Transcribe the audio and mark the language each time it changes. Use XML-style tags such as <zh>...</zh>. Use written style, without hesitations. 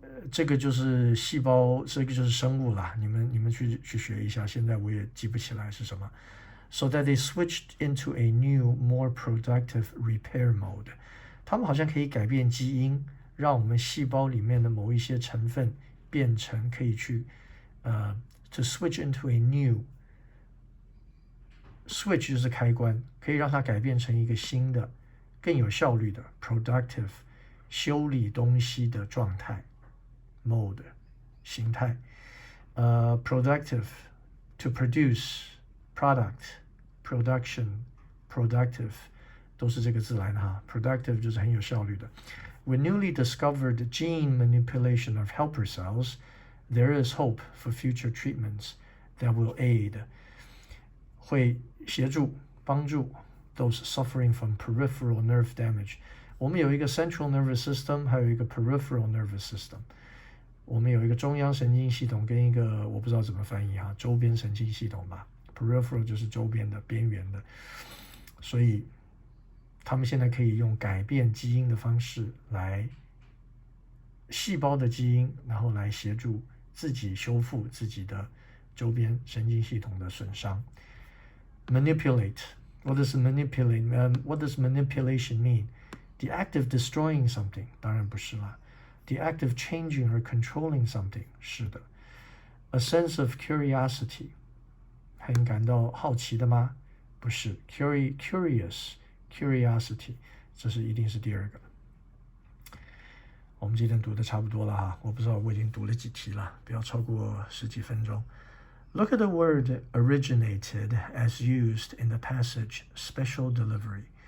<zh>这个就是细胞，这个就是生物啦。你们去学一下，现在我也记不起来是什么。</zh> <en>So that they switched into a new, more productive repair mode.</en> <zh>他们好像可以改变基因，让我们细胞里面的某一些成分变成可以去</zh> <en>to switch into a new switch</en> <zh>就是开关，可以让它改变成一个新的更有效率的 productive 修理东西的状态 mode 形态</zh> <en>productive to produce product production productive</en> <zh>都是这个字来的哈 productive 就是很有效率的。</zh> <en>With newly discovered gene manipulation of helper cells, there is hope for future treatments that will aid</en> <zh>会协助帮助</zh> <en>those suffering from peripheral nerve damage。</en> <zh>我们有一个</zh> <en>central nervous system</en> <zh>还有一个</zh> <en>peripheral nervous system，</en> <zh>我们有一个中央神经系统跟一个我不知道怎么翻译哈，周边神经系统吧， peripheral 就是周边的边缘的，所以他们现在可以用改变基因的方式来细胞的基因，然后来协助自己修复自己的周边神经系统的损伤。</zh> <en>Manipulate. What does manipulate? What does manipulation mean? The act of destroying something.</en> <zh>当然不是啦。</zh> <en>The act of changing or controlling something.</en> <zh>是的。</zh> <en>A sense of curiosity.</en> <zh>很感到好奇的吗？不是。</zh> <en>Curious. Curiosity.</en> <zh>这是一定是第二个。我们今天读的差不多了哈，我不知道我已经读了几题了，不要超过10几分钟。</zh> <en>Look at the word originated as used in the passage special delivery.</en>